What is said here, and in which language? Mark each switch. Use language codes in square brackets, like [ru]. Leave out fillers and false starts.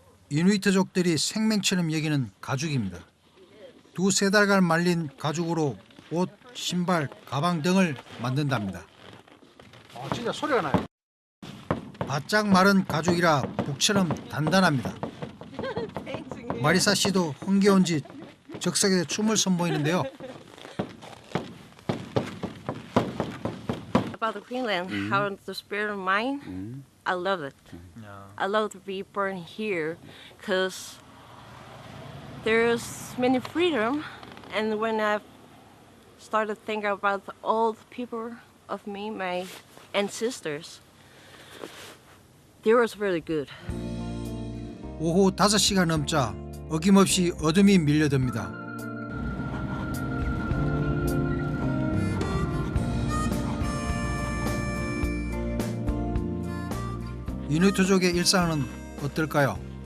[ko] 이누이트족들이 생명처럼 여기는 가죽입니다. 2-3달간 말린 가죽으로 옷, 신발, 가방 등을 만든답니다. 진짜 소리가 나요. 바짝 마른 가죽이라 북처럼 단단합니다. 마리사 씨도 흥겨운지 적석에서 춤을 선보이는데요. [en] About the Greenland, how the spirit of mine, I love it. I love to be born here because there's many freedom, and when I started thinking about the old people of me, my ancestors, they was really good. [ko] 오후 5시가 넘자 어김없이 어둠이 밀려듭니다. 이누이트족의 일상은 어떨까요?